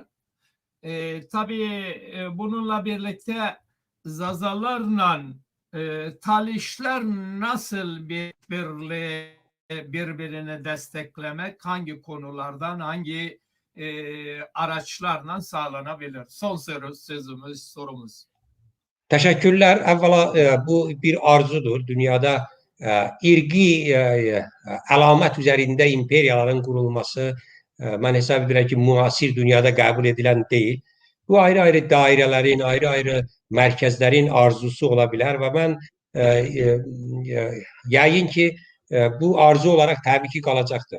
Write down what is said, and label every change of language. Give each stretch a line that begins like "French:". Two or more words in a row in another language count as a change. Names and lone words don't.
Turkish: Tabii bununla birlikte Zazalarla Talişler nasıl birbirini desteklemek, hangi konulardan, hangi araçlarla sağlanabilir? Son sorumuz.
Azerbaijani: Təşəkkürlər. Əvvəla bu bir arzudur. Dünyada irqi əlamət üzərində imperiyaların qurulması mən hesab edirəm ki, müasir dünyada qəbul edilən deyil. Bu ayrı-ayrı dairələrin, ayrı-ayrı mərkəzlərin arzusu ola bilər və mən yəqin ki, bu arzu olaraq təbii ki, qalacaqdır.